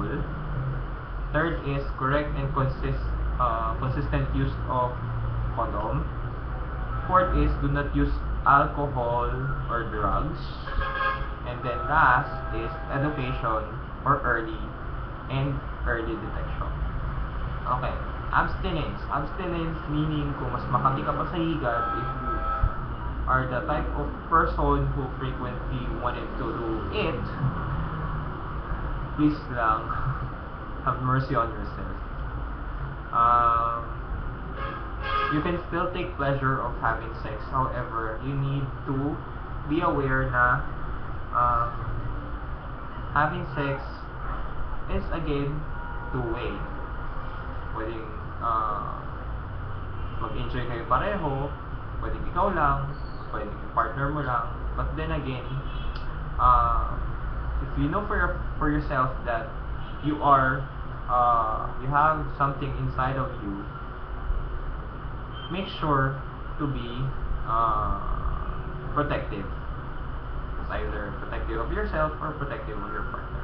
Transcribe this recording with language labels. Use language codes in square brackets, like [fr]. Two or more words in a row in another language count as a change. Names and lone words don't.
[en] Third is correct and consistent use of condom. Fourth is do not use alcohol or drugs. And then last is education or early detection. Okay, abstinence. Abstinence meaning [tl] kung mas makati ka pa sa higad [en] if you are the type of person who frequently wanted to do it, [tl] please lang [en] have mercy on yourself. You can still take pleasure of having sex, however, you need to be aware [tl] na having [en] sex is again two-way. [tl] Pwedeng mag-enjoy kayo pareho, pwedeng ikaw lang, pwedeng yung partner mo lang, [en] but then again, if you know for yourself that you have something inside of you, make sure to be protective. It's either protective of yourself or protective of your partner.